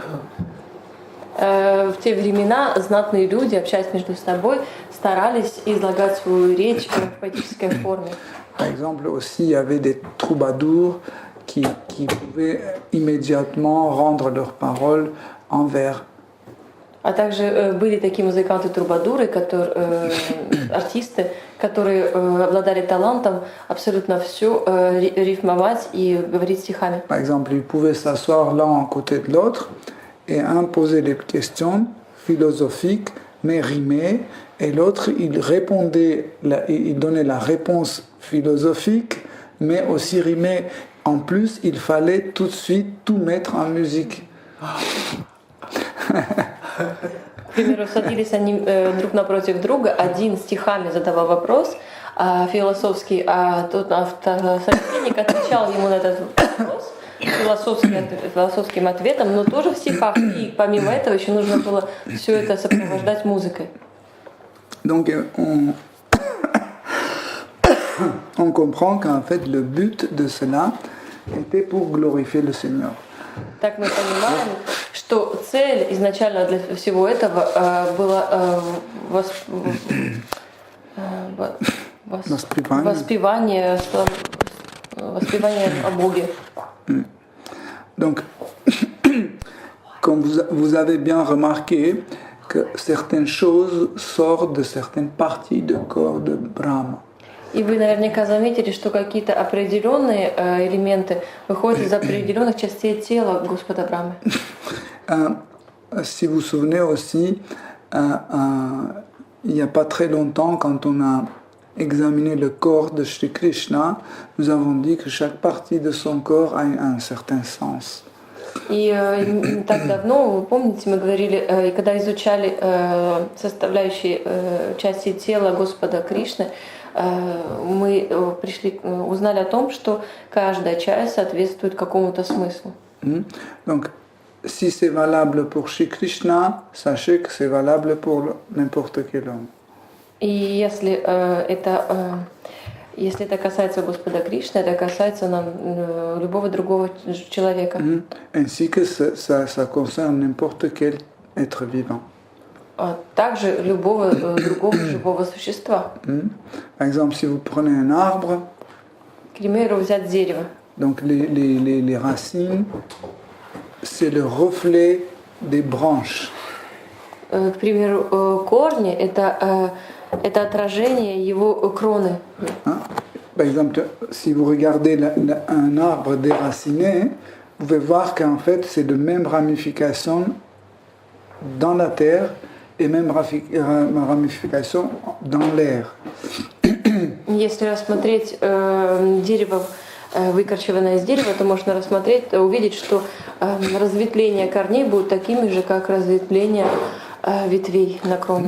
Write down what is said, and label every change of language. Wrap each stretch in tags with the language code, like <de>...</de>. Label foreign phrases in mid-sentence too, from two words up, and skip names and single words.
<ru>В те времена знатные люди, общаясь между собой, старались излагать свою речь в поэтической форме.</ru> <fr>Par exemple, aussi, il y avait des troubadours qui pouvaient immédiatement rendre leurs paroles en vers.</fr> <ru>А также были такие музыканты-трубадуры, артисты, которые обладали талантом абсолютно все рифмовать и говорить стихами.</ru> <fr>Par exemple, ils pouvaient s'asseoir l'un à côté de l'autre et un posait des questions philosophiques mais rimées, et l'autre il répondait, il donnait la réponse philosophique mais aussi rimée. En plus, il fallait tout de suite tout mettre en musique.</fr> <ru>К примеру, садились они друг напротив друга, один стихами задавал вопрос философский, а тот собеседник отвечал ему на этот вопрос философским ответом, но тоже в стихах. И помимо этого еще нужно было все это сопровождать музыкой.</ru> <fr>Donc on comprend qu'en fait le but de cela était pour glorifier le Seigneur.</fr> <ru>Так мы понимаем, что цель изначально для всего этого была воспевание о Боге.</ru> <fr>Donc, comme vous avez bien remarqué que certaines choses sortent de certaines parties du corps de Brahma.</fr> <ru>И вы наверняка заметили, что какие-то определенные элементы выходят из определенных частей тела Господа Брамы.</ru> <fr>Si vous vous souvenez aussi, il n'y a pas très longtemps, quand on a examiné le corps de Shri Krishna, nous avons dit que chaque partie de son corps a un certain sens.</fr> <ru>И не так давно, вы помните, мы говорили, и когда изучали составляющие части тела Господа Кришны, мы узнали о том, что каждая часть соответствует какому-то смыслу.</ru> <fr>Donc, si c'est valable pour Shri Krishna, sachez que c'est valable pour n'importe quel homme.</fr> <ru>И если это касается Господа Кришны, это касается любого другого человека.</ru> <fr>Ainsi que ça concerne n'importe quel être vivant.</fr> <ru>А также любого другого живого существа.</ru> <fr>Par exemple, si vous prenez un arbre,</fr> <ru>К примеру, взять дерево.</ru> <fr>donc les racines, c'est le reflet des branches.</fr> <ru>К примеру, корни это отражение его кроны.</ru> <fr>Par exemple, si vous regardez un arbre déraciné, vous pouvez voir qu'en fait, c'est de même ramification dans la terre et même ramification dans l'air.</fr> <ru>Если рассмотреть дерево, выкорчеванное из дерева, то можно увидеть, что разветвления корней будут такими же, как разветвления ветвей на кроне.</ru>